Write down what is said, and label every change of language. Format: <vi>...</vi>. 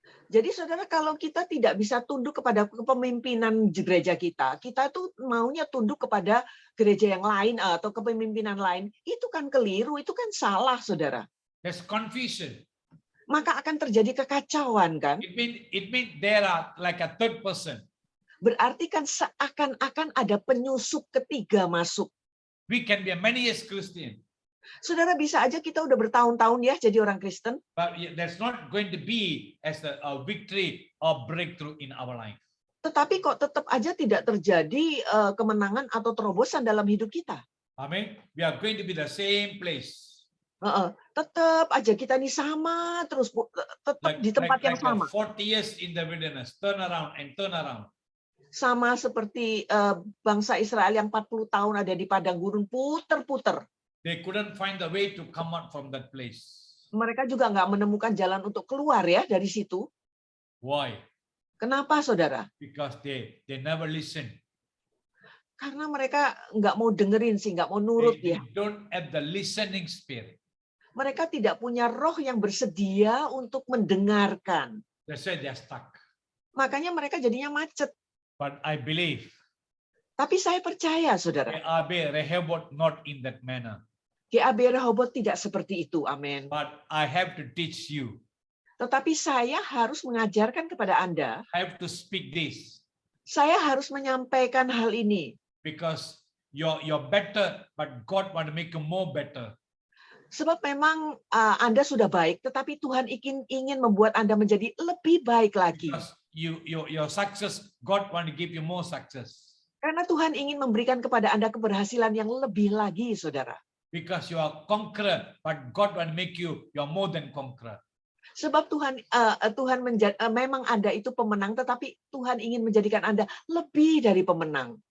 <id>Jadi saudara, kalau kita tidak bisa tunduk kepada kepemimpinan gereja kita tuh maunya tunduk kepada gereja yang lain atau kepemimpinan lain, itu kan keliru, itu kan salah, saudara.</id> <en>There's confusion.</en> <id>Maka akan terjadi kekacauan kan?</id> <en>It means there are like a third person.</en> <id>Berarti kan seakan-akan ada penyusup ketiga masuk.</id> <en>We can be a many years Christian,</en> <id>Saudara, bisa aja kita udah bertahun-tahun ya jadi orang Kristen,</id> <en>but there's not going to be as a victory or breakthrough in our life.</en> <id>tetapi kok tetap aja tidak terjadi kemenangan atau terobosan dalam hidup kita.</id> <en>Amen. We are going to be the same place.</en> <id>Tetap aja kita nih sama terus, Bu. Tetap di tempat yang sama.</id> <en>40 years in the wilderness, turn around and turn around.</en> <id>Sama seperti bangsa Israel yang 40 tahun ada di padang gurun, puter-puter.</id> <en>They couldn't find the way to come out from that place.</en> <id>Mereka juga nggak menemukan jalan untuk keluar ya dari situ.</id> <en>Why?</en> <id>Kenapa, saudara?</id> <en>Because they never listen.</en> <id>Karena mereka nggak mau dengerin sih, nggak mau nurut</id> <en>They</en> <id>ya.</id> <en>don't have the listening spirit.</en> <id>Mereka tidak punya roh yang bersedia untuk mendengarkan.</id> <en>That's why they're stuck.</en> <id>Makanya mereka jadinya macet.</id> <en>But I believe</en> <id>Tapi saya percaya, saudara,</id> <en>GAB Rehoboth not in that manner.</en> <id>GAB Rehoboth tidak seperti itu, amin.</id> <en>But I have to teach you.</en> <id>Tetapi saya harus mengajarkan kepada Anda,</id> <en>I have to speak this</en> <id>saya harus menyampaikan hal ini.</id> <en>because you're better, but God want to make you more better.</en> <id>Sebab memang Anda sudah baik, tetapi Tuhan ingin membuat Anda menjadi lebih baik lagi.</id> <en>Because your success, God want to give you more success.</en> <id>Karena Tuhan ingin memberikan kepada Anda keberhasilan yang lebih lagi, saudara.</id> <en>Because you are conqueror, but God want to make you're more than conqueror.</en> <id>Sebab Tuhan memang Anda itu pemenang, tetapi Tuhan ingin menjadikan Anda lebih dari pemenang.</id>